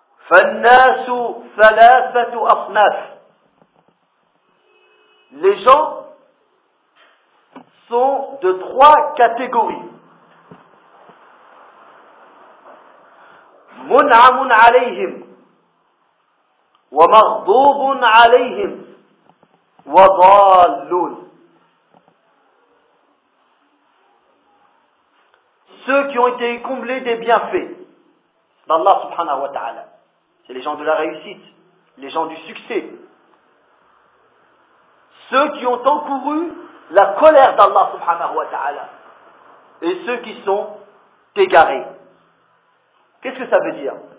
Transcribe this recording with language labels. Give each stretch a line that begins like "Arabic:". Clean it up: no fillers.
Arabic: فَالنَّاسُ ثَلَافَةُ أَصْنَافِ.
French: Les gens sont de 3 catégories.
Arabic: مُنْعَمٌ عَلَيْهِمْ ومغضوب عليهم وضالون.
French: Ceux qui ont été comblés des bienfaits d'Allah
Arabic: subhanahu wa ta'ala,
French: c'est les gens de la réussite, les gens du succès. Ceux qui ont encouru la colère d'Allah
Arabic: subhanahu wa ta'ala
French: et ceux qui sont égarés. Qu'est-ce que ça veut dire?